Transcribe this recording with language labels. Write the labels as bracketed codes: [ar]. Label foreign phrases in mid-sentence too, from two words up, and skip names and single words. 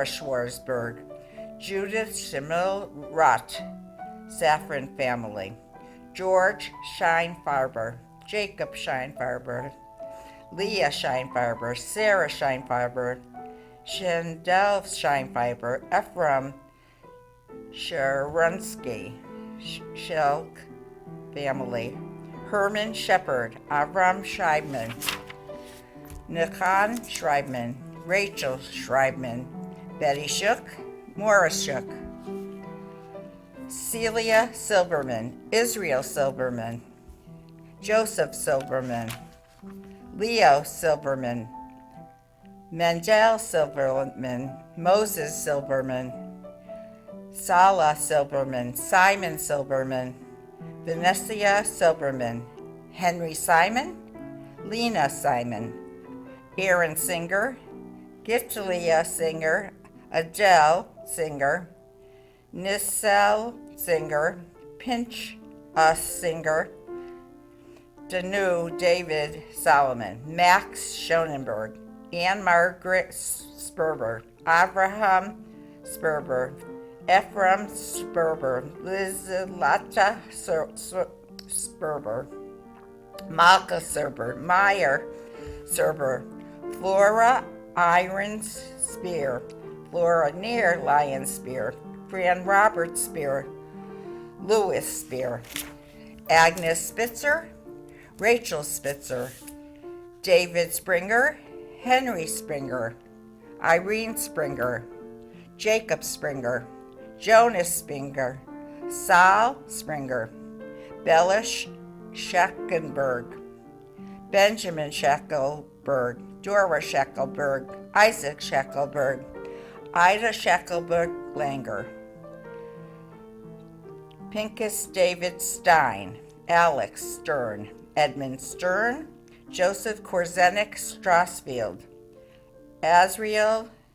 [en] Schwarzberg, Judith Shamil Rott, Saffron family, George Scheinfarber, Jacob Scheinfarber, Leah Scheinfarber, Sarah Scheinfarber, Shandell Scheinfarber, Ephraim Sharunsky, Shelk family, Herman Shepard, Avram Schreibman, Nikan Schreibman, Rachel Schreibman, Betty Shook, Morris Shook, Celia Silberman, Israel Silberman, Joseph Silberman, Leo Silberman, Mandell Silberman, Moses Silberman, Salah Silberman, Simon Silberman, Vanessa Silberman, Henry Simon, Lena Simon, Aaron Singer, Gitalia Singer, Adele Singer, Nissel Singer, Pinch Us Singer, Danu David Solomon, Max Schonenberg, Anne Margaret Sperber, Abraham Sperber, Ephraim Sperber, Lizalata Sperber, Malka Sperber, Meyer Sperber, Flora Irons Spear, Flora Near Lion Spear, Fran Robert Spear, Louis Spear, Agnes Spitzer, Rachel Spitzer, David Springer, Henry Springer, Irene Springer, Jacob Springer, Jonas Springer, Sal Springer, Bella Scheckenberg, Benjamin Scheckelberg, Dora Scheckelberg, Isaac Scheckelberg, Ida Scheckelberg Langer, Pincus David Stein, Alex Stern, Edmund Stern, Joseph Korzenik Strasfield, Azriel